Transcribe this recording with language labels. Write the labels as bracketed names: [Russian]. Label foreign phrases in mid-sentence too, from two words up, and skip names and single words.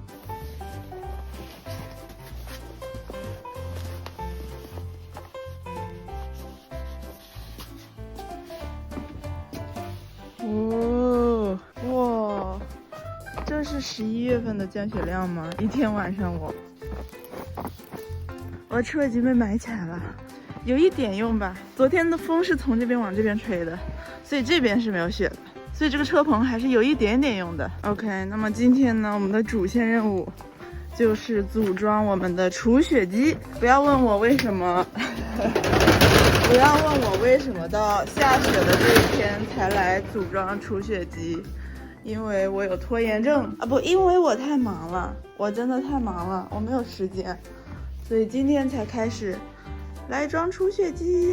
[Chinese] 哦，哇，這是11月份的降雪量嗎？一天晚上我的車已經被埋起來了，有一點用吧。昨天的風是從這邊往這邊吹的，所以這邊是沒有雪的，所以這個車棚還是有一點點用的。OK， 那麼今天呢，我們的主線任務就是組裝我們的除雪機。不要問我為什麼。不要問我為什麼到下雪的這一天才來組裝除雪機，因為我有拖延症啊，不，因為我太忙了，我真的太忙了，我沒有時間，所以今天才開始來裝除雪機。